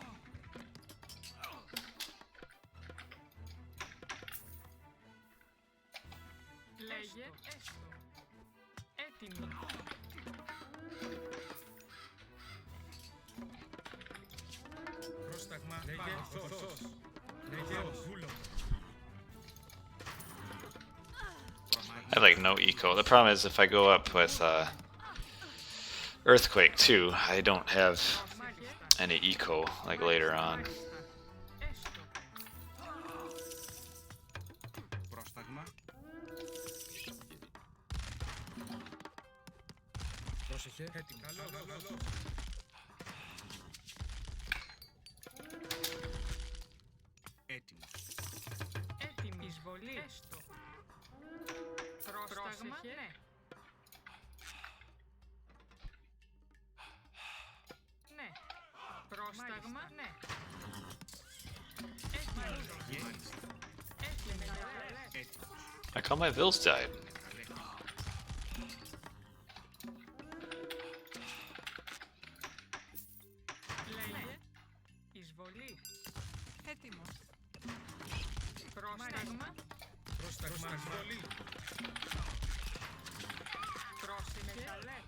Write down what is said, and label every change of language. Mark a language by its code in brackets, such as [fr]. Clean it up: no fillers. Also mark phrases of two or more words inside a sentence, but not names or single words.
[el] Λέγε. Έστω. Έτοιμη. Πρόσταγμα, λέγε. Ορθός. Λέγε. Βούλωμα. [en] I like no eco. The problem is if I go up with Earthquake too, I don't have any eco like later on. [el] Έστω. Πρόσταγμα. Πρόσεχε. Έτοιμο. Καλός. Έτοιμο. Έτοιμη. Εισβολή. Έστω. Πρόσταγμα. Ναι. Ναι. Πρόσταγμα. Ναι. Έτοιμη. Έτοιμη. Έτοιμο. [en] I call my Vils died. [el] Λέγε. Εισβολή. Έτοιμος. Πρόσταγμα. Πρόσταγμα, εισβολή. Πρόσεχε. Καλές.